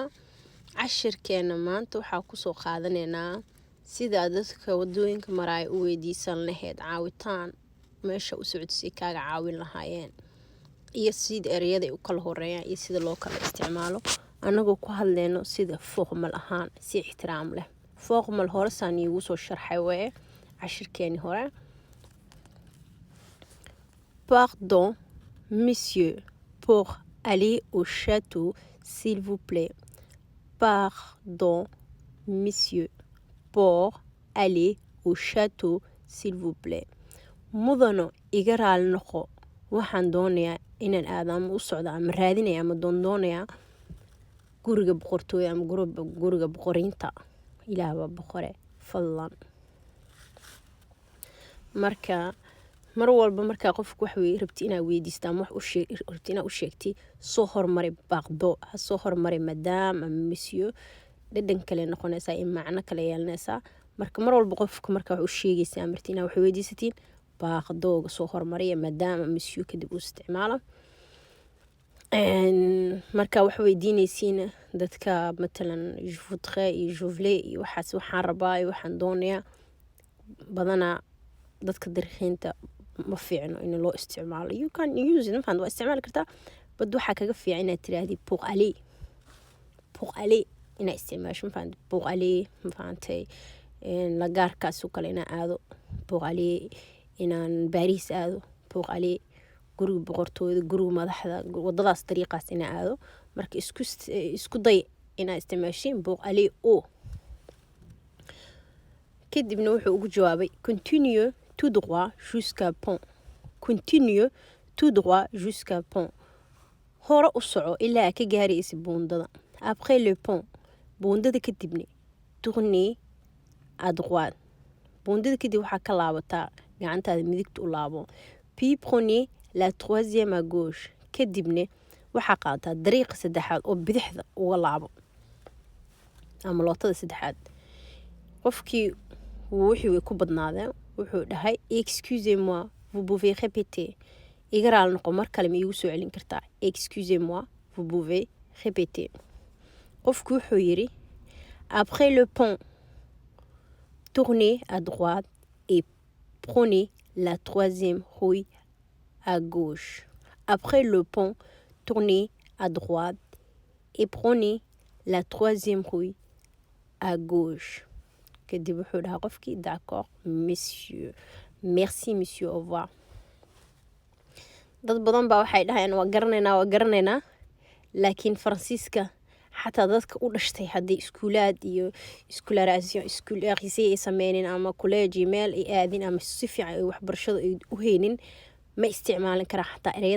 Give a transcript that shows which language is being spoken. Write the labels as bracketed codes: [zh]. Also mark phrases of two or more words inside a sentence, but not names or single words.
[so] Cashirkeena maanta waxaa kusoo qaadanaynaa sida dadka wadooyinka maraya u weydiisan lahayd caawitaan meesha u socodsi kaaga caawin lahaayeen iyo sida ereyada ay u kala horeeyaan iyo sida loo kala isticmaalo anagoo ku hadleyno sida formal ahaan si ixtiraam leh. Formal hore saan iigu soo sharxay weye cashirkeeni hore. [fr] Pardon, monsieur, pour aller au château, s'il vous plaît. Pardon, monsieur, pour aller au château, s'il vous plaît. [so] Mudano iga raali noqo waxaan doonayaa inaan aado ama u socdo ama raadinaya ama doonayaa guriga boqortooyo ama guriga boqorinta. Ilaah waa boqore fadlan. mar walba markaa qofku wax rabti inaad weydiistaan wax rabti inaad u sheegtay soo hormari baaqdo ha soo hormari [fr] madame ama monsieur [so] dhadhan kale noqonaysaa in macno kale yeelanaysaa marka mar walba qofku markaa wax u sheegaysaa marti inaad wax weydiisatiin baaqdooga soo hormariya [fr] madame ama monsieur [so] kadib u isticmaala marka wax weydiinaysiina dadka matalan [fr] je voudrais [so] iyo [fr] je voulais [so] iyo waxaan rabaa iyo waxaan doonayaa badanaa dadka dariiqeynta ma fiicno in loo isticmaalo. [en] You can use it [so] waa isticmaali kartaa bad waxaa kaga fiican inaad tiraahdi [fr] pour aller [so] inaad isticmaasho [fr] pour aller [so] la gaarkaas oo kale inaan aado [fr] pour aller [so] inaan Paris aado [fr] pour aller [so] guriga boqortooyada guriga madaxda wadadaas dariiqaas inaan aado marka isku day inaad isticmaashiin [fr] pour aller au [so] kadibna wuxuu ugu jawaabay [fr] continue tout droit jusqu'à Pont. Continue tout droit jusqu'à Pont. [so] Hore u soco ilaa ka gaaraysa buundada. [fr] Après le pont, [so] buundada kadibna [fr] tournez à droite. [so] Buundada kadib waxaa ka laabataa gacantaada midigta u laabo. [fr] Puis prenez la troisième à gauche. [so] Kadibna waxaa qaadataa dariiqa saddexaad oo bidixda uga laabo ama lootada saddexaad. Qofkii wixii way ku badnaadeen wuxuu dhahay [fr] excusez-moi vous pouvez répéter [so] iga raali noqo mar kale ma iigu soo celin kartaa [fr] excusez-moi vous pouvez répéter [so] qofku wuxuu yiri [fr] après le pont tournez à droite et prenez la troisième rue à gauche. Après le pont tournez à droite et prenez la troisième rue à gauche. [so] kadib wuxuu dhahaa qofkii [fr] d'accord monsieur merci monsieur au revoir. [so] dad badan baa waxay dhahayaan waa garanaynaa laakiin faransiiska xataa dadka u dhashtay haddii iskuulaad iyo iskuularisay ay sameyneen ama college meel ay aadin ama si fiican ay waxbarashada ay u haynin ma isticmaalin karaa xataa ereyada